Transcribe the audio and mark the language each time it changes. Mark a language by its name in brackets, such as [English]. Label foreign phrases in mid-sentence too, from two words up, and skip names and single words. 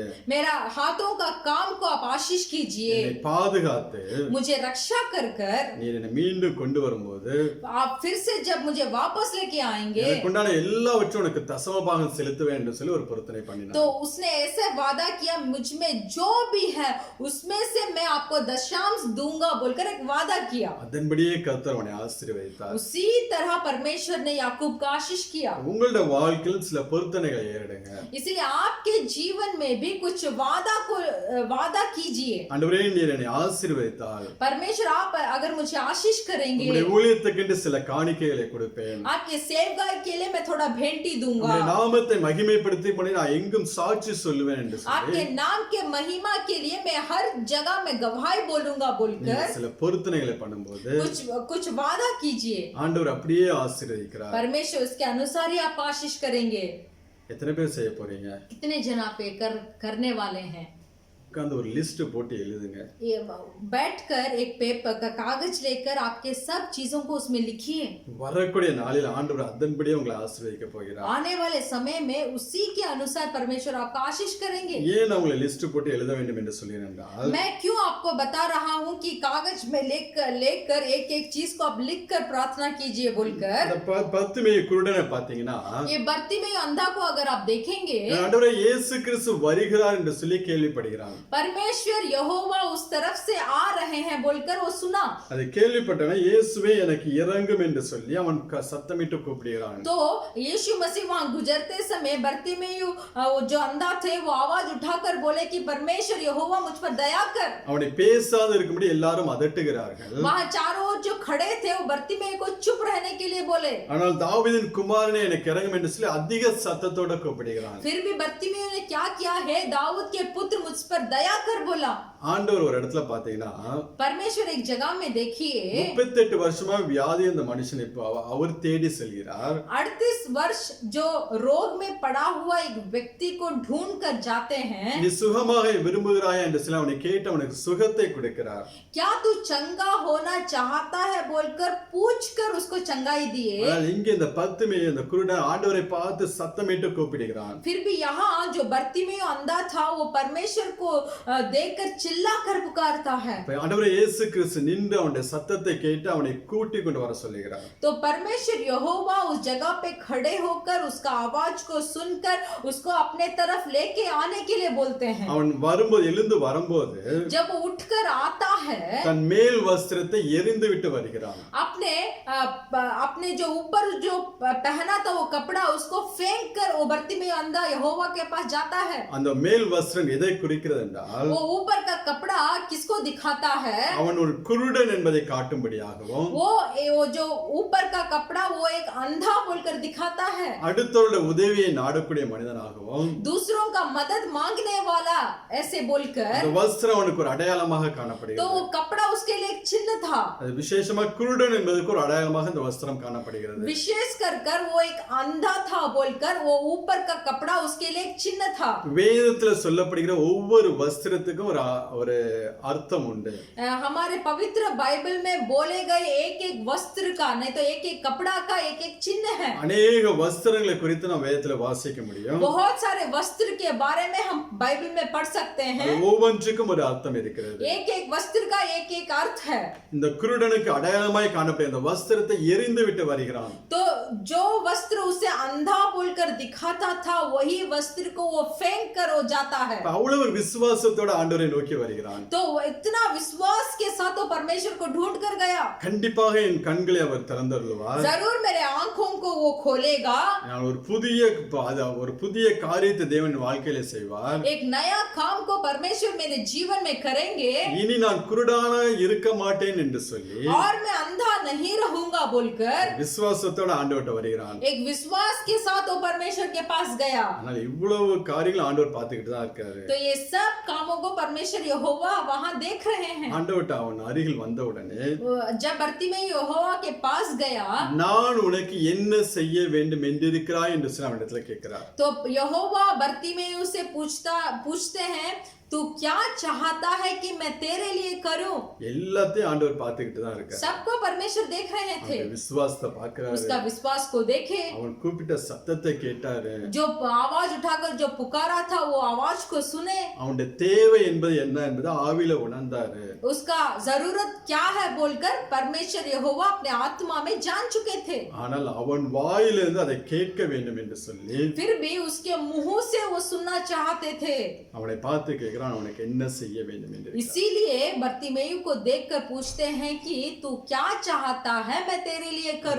[Hindi] मेरा हाथों का काम को आप आशीष कीजिए, [Tamil] என்னை பாதுகாத்து, [Hindi] मुझे रक्षा कर [Tamil] நீர் என்னை மீண்டும் கொண்டு வரும்போது, [Hindi] आप फिर से जब मुझे वापस लेके आएंगे, [Tamil] எனக்குண்டான எல்லாவற்றையும் உனக்கு தசமபாகம் செலுத்துவேன் என்று சொல்லி ஒரு பொருத்தனை பண்ணினார். [Hindi] तो उसने ऐसे वादा किया, मुझ में जो भी है उसमें से मैं आपको दशांश दूंगा बोलकर एक वादा किया. [Tamil] அதன்படியே கர்த்தர் அவனை ஆசீர்வதித்தார். [Hindi] उसी तरह परमेश्वर ने याकूब का आशीष किया. [Tamil] உங்களுடைய வாழ்க்கையில் சில பொருத்தனைகளை ஏறெடுங்க. [Hindi] इसलिए आपके जीवन में भी कुछ वादा कीजिए. [Tamil] ஆண்டவரே நீர் என்னை ஆசீர்வதித்தால், [Hindi] परमेश्वर आप अगर मुझे आशीष करेंगे, [Tamil] உம்முடைய ஊழியத்துக்கென்று சில காணிக்கைகளை கொடுப்பேன். [Hindi] आपके सेवकाई के लिए मैं थोड़ा भेंटी दूंगा. [Tamil] உம்முடைய நாமத்தை மகிமைப்படுத்தி பண்ணி நான் எங்கும் சாட்சி சொல்லுவேன் என்று சொல்லி [Hindi] आपके नाम के महिमा के लिए मैं हर जगह में गवाही बोलूंगा बोलकर [Tamil] சில பொருத்தனைகளை பண்ணும்போது [Hindi] कुछ वादा कीजिए. [Tamil] ஆண்டவர் அப்படியே ஆசீர்வதிக்கிறார். [Hindi] परमेश्वर उसके अनुसार ही आप आशीष करेंगे. [Tamil] எத்தனை பேர் செய்ய போறீங்க? [Hindi] कितने जन आप ये करने वाले हैं? [Tamil] உட்கார்ந்து ஒரு லிஸ்ட் போட்டு எழுதுங்க. [Hindi] ये बैठकर एक पेपर का कागज लेकर आपके सब चीजों को उसमें लिखिए. [Tamil] வரக்கூடிய நாளில் ஆண்டவர் அதன்படியே உங்களை ஆசீர்வதிக்க போகிறார். [Hindi] आने वाले समय में उसी के अनुसार परमेश्वर आपका आशीष करेंगे. [Tamil] ஏன் நான் உங்களை லிஸ்ட் போட்டு எழுத வேண்டும் என்று சொல்கிறேன் என்றால், [Hindi] मैं क्यों आपको बता रहा हूँ कि कागज में लेकर एक चीज को आप लिखकर प्रार्थना कीजिए बोलकर. [Tamil] அந்த 10 மேய் குருடனை பாத்தீங்கன்னா, [Hindi] ये बर्तिमेय अंधा को अगर आप देखेंगे, [Tamil] ஆண்டவரே இயேசு கிறிஸ்து வருகிறார் என்று சொல்லி கேள்விப்படுகிறான். [Hindi] परमेश्वर यहोवा उस तरफ से आ रहे हैं बोलकर वो सुना. [Tamil] அதை கேள்விப்பட்டவன் இயேசுவே எனக்கு இறங்கும் என்று சொல்லி அவன் சத்தமிட்டு கூப்பிடுகிறான். [Hindi] तो यीशु मसीह वहां गुजरते समय बर्तिमेय जो अंधा थे वो आवाज उठाकर बोले कि परमेश्वर यहोवा मुझ पर दया कर. [Tamil] அவனை பேசாத இருக்கும்படி எல்லாரும் அதட்டுகிறார்கள். [Hindi] वहां चारों ओर जो खड़े थे वो बर्तिमेय को चुप रहने के लिए बोले. [Tamil] ஆனால் தாவீதின் குமாரனே எனக்கு இறங்கும் என்று சொல்லி அதிக சத்தத்தோட கூப்பிடுகிறான். [Hindi] फिर भी बर्तिमेय ने क्या किया है? दाऊद के पुत्र मुझ पर दया कर बोला. [Tamil] ஆண்டவர் ஒரு இடத்துல பாத்தீங்கன்னா, [Hindi] परमेश्वर एक जगह में देखिए [Tamil] 38 வருஷமா வியாதி அந்த மனுஷன் இப்போ அவர் தேடி செல்கிறார். [Hindi] 38 वर्ष जो रोग में पड़ा हुआ एक व्यक्ति को ढूंढ कर जाते हैं, [Tamil] நீ சுகமாக விரும்புகிறாய் என்று சொல்லி அவனை கேட்டு அவனுக்கு சுகத்தை கொடுக்கிறார். [Hindi] क्या तू चंगा होना चाहता है बोलकर पूछ कर उसको चंगाई दिए। [Tamil] ஆனால் இங்கே இந்த பத்துமே இந்த குருடன் ஆண்டவரை பார்த்து சத்தமிட்டு கூப்பிடுகிறான். [Hindi] फिर भी यहाँ जो बर्तिमेयु अंधा था वो परमेश्वर को देखकर चिल्ला कर पुकारता है। [Tamil] அப்ப ஆண்டவரே இயேசு கிறிஸ்து நின்று அவனுடைய சத்தத்தை கேட்டு அவனை கூட்டி கொண்டு வர சொல்லுகிறார். [Hindi] तो परमेश्वर यहोवा उस जगह पे खड़े होकर उसका आवाज को सुनकर उसको अपने तरफ लेके आने के लिए बोलते हैं। [Tamil] அவன் வரும்போது எழுந்து வரும்போது [Hindi] जब वो उठकर आता है [Tamil] தன் மேல் வஸ்திரத்தை எரிந்து விட்டு வருகிறான். [Hindi] अपने जो ऊपर जो पहना था वो कपड़ा उसको फेंक कर वो बर्तिमेयु अंधा यहोवा के पास जाता है। [Tamil] அந்த மேல் வஸ்திரம் எதை குறிக்கிறது என்றால் [Hindi] वो ऊपर का कपड़ा किसको दिखाता है? [Tamil] அவன் ஒரு குருடன் என்பதை காட்டும்படியாகவும் [Hindi] वो जो ऊपर का कपड़ा वो एक अंधा बोलकर दिखाता है। [Tamil] அடுத்தவருடைய உதவியை நாடக்கூடிய மனிதனாகவும் [Hindi] दूसरों का मदद मांगने वाला ऐसे बोलकर [Tamil] அந்த வஸ்திரம் அவனுக்கு ஒரு அடையாளமாக तो காணப்படுகிறது. [Hindi] वो कपड़ा उसके लिए एक चिन्ह था। [Tamil] அது விசேஷமா குருடன் என்பதற்கு ஒரு அடையாளமாக இந்த வஸ்திரம் காணப்படுகிறது. [Hindi] विशेष कर वो एक अंधा था बोलकर वो ऊपर का कपड़ा उसके लिए एक चिन्ह था। [Tamil] வேதத்துல சொல்லப்படுகிற ஒவ்வொரு வஸ்திரத்துக்கும் ஒரு அர்த்தம் உண்டு. [Hindi] हमारे पवित्र बाइबल में बोले गए एक एक वस्त्र का नहीं तो एक एक कपड़ा का एक एक चिन्ह है। [Tamil] அநேக வஸ்திரங்களை குறித்து நாம் வேதத்துல வாசிக்க முடியும். [Hindi] बहुत सारे वस्त्र के बारे में हम बाइबल में पढ़ सकते हैं। [Tamil] ஒவ்வொன்றுக்கும் ஒரு அர்த்தம் இருக்கிறது. [Hindi] एक एक वस्त्र का एक एक अर्थ है। [Tamil] இந்த குருடனுக்கு அடையாளமாய் காணப்படும் இந்த வஸ்திரத்தை எரிந்து விட்டு வருகிறான். [Hindi] तो जो वस्त्र उसे अंधा बोलकर दिखाता था वही वस्त्र को वो फेंक कर वो जाता है। [Tamil] அவ்வளவு ஒரு விசுவாசத்தோட ஆண்டவரை நோக்கி வருகிறான். [Hindi] तो इतना विश्वास के साथ वो परमेश्वर को ढूंढ कर गया। [Tamil] கண்டிப்பாக என் கண்களை அவர் திறந்தருளுவார். [Hindi] जरूर मेरे आंखों को वो खोलेगा। [Tamil] நான் ஒரு புதிய காரியத்தை தேவன் வாழ்க்கையில செய்வார். [Hindi] एक नया काम को परमेश्वर मेरे जीवन में करेंगे। [Tamil] இனி நான் குருடான இருக்க மாட்டேன் என்று சொல்லி [Hindi] और मैं अंधा नहीं रहूंगा बोलकर [Tamil] விசுவாசத்தோட ஆண்டவர்ட்ட வருகிறான். [Hindi] एक विश्वास के साथ वो परमेश्वर के पास गया। [Tamil] ஆனால் இவ்வளவு காரியங்கள் ஆண்டவர் பார்த்துக்கிட்டு தான் இருக்காரு. [Hindi] तो ये सब कामों को परमेश्वर यहोवा वहां देख रहे हैं। [Tamil] ஆண்டவர்ட்ட அவன் அருகில் வந்த உடனே [Hindi] जब बर्तिमेयु यहोवा के पास गया [Tamil] நான் உனக்கு என்ன செய்ய வேண்டும் என்றிருக்கிறாய் என்று சொல்லி அவனிடத்துல கேட்கிறார். [Hindi] तो यहोवा बर्तिमेयु से पूछते हैं तू क्या चाहता है कि मैं तेरे लिए करूं? [Tamil] எல்லாத்தையும் ஆண்டவர் பார்த்துக்கிட்டு தான் இருக்கார். [Hindi] सबको परमेश्वर देख रहे थे। [Tamil] அவன் விசுவாசத்தை பார்க்கறாரு. [Hindi] उसका विश्वास को देखे। [Tamil] அவன் கூப்பிட்ட சத்தத்தை கேட்டாரு. [Hindi] जो आवाज उठाकर जो पुकारा था वो आवाज को सुने। [Tamil] அவனுடைய தேவை என்பது என்ன என்பதை ஆவியில உணர்ந்தாரு. [Hindi] उसका जरूरत क्या है बोलकर परमेश्वर यहोवा अपने आत्मा में जान चुके थे। [Tamil] ஆனால் அவன் வாயிலிருந்து அதை கேட்க வேண்டும் என்று சொல்லி [Hindi] फिर भी उसके मुंह से वो सुनना चाहते थे। [Tamil] அவனை பார்த்து கேட்கிறான் அவனுக்கு என்ன செய்ய வேண்டும் என்று. [Hindi] इसीलिए बर्तिमेयु को देखकर पूछते हैं कि तू क्या चाहता है मैं तेरे लिए करूं?